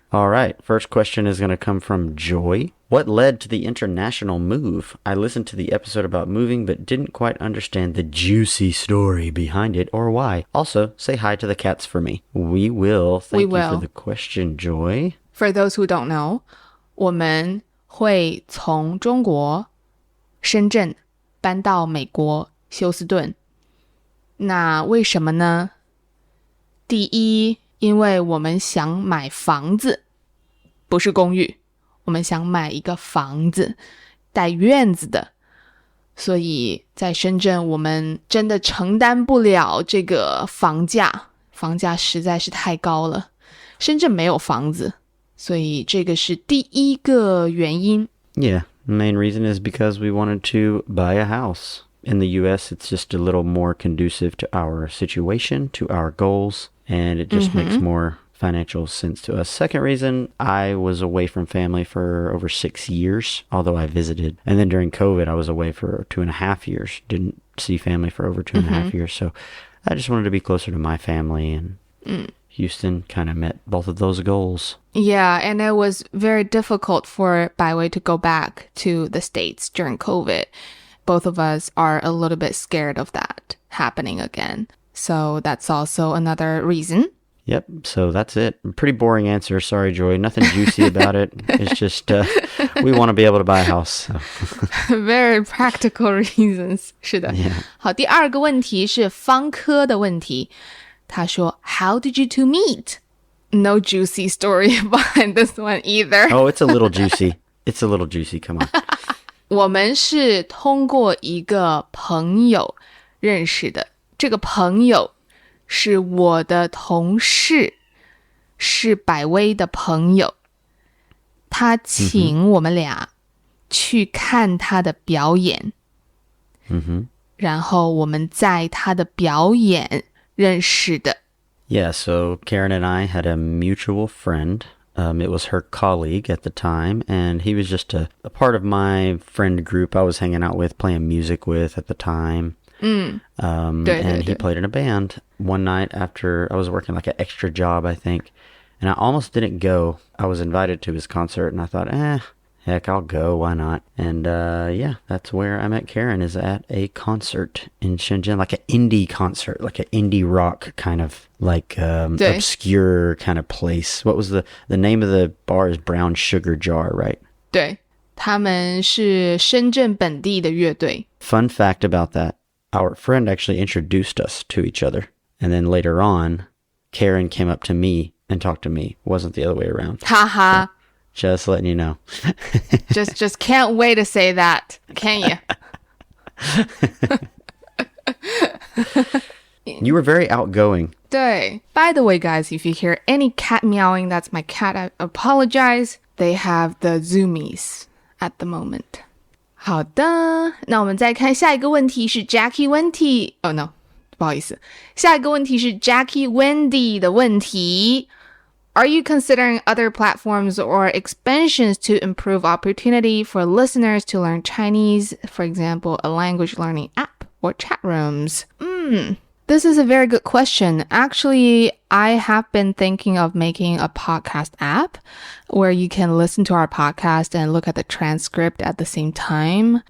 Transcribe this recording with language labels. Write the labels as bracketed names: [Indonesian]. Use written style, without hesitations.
[English] All right, first question is going to come from Joy. What led to the international move? I listened to the episode about moving but didn't quite understand the juicy story behind it or why. Also, say hi to the cats for me. We will. Thank you for the question, Joy. For those who don't know, [Chinese] 我们会从中国深圳搬到美国休斯顿。那为什么呢？第一，因为我们想买房子，不是公寓。我们想买一个房子，带院子的，所以在深圳我们真的承担不了这个房价，房价实在是太高了。深圳没有房子，所以这个是第一个原因。 [English] Yeah, the main reason is because we wanted to buy a house. In the US, it's just a little more conducive to our situation, to our goals, and it just makes more financial sense to us. Second reason, I was away from family for over 6 years, although I visited. And then during COVID, I was away for 2.5 years. Didn't see family for over 2.5 years. So I just wanted to be closer to my family. And Houston kind of met both of those goals. Yeah, and it was very difficult for Baiwei to go back to the States during COVID. Both of us are a little bit scared of that happening again. So that's also another reason. Yep, so that's it. Pretty boring answer. Sorry, Joy. Nothing juicy about it. It's just we want to be able to buy a house. So. Very practical reasons. [Chinese] 是的。 [English] Yeah. [Chinese] 好，第二个问题是方科的问题。他说 [English] How did you two meet? No juicy story behind this one either. Oh, it's a little juicy. It's a little juicy. Come on. [Chinese] 我们是通过一个朋友认识的。这个朋友是我的同事，是百威的朋友，他请我们俩去看他的表演，然后我们在他的表演认识的。 [English] Yeah, so Karen and I had a mutual friend. It was her colleague at the time, and he was just a part of my friend group I was hanging out with, playing music with at the time. And he played in a band one night after I was working like an extra job, I think. And I almost didn't go. I was invited to his concert and I thought, heck, I'll go. Why not? And yeah, that's where I met Karen, is at a concert in Shenzhen, like an indie concert, like an indie rock kind of like obscure kind of place. What was the name of the bar is Brown Sugar Jar, right? [Chinese] 对，他们是深圳本地的乐队。 [English] Fun fact about that.Our friend actually introduced us to each other. And then later on, Karen came up to me and talked to me. It wasn't the other way around. Haha. So, just letting you know. just can't wait to say that, can you? You were very outgoing. [Chinese] 对. [English] By the way, guys, if you hear any cat meowing, that's my cat. I apologize. They have the zoomies at the moment. [Chinese] 好的，那我们再看下一个问题是 Jackie Wendy。 [English] Oh no， [Chinese] 不好意思，下一个问题是 Jackie Wendy 的问题。 [English] Are you considering other platforms or expansions to improve opportunity for listeners to learn Chinese, for example, a language learning app or chat rooms? This is a very good question. Actually, I have been thinking of making a podcast app where you can listen to our podcast and look at the transcript at the same time.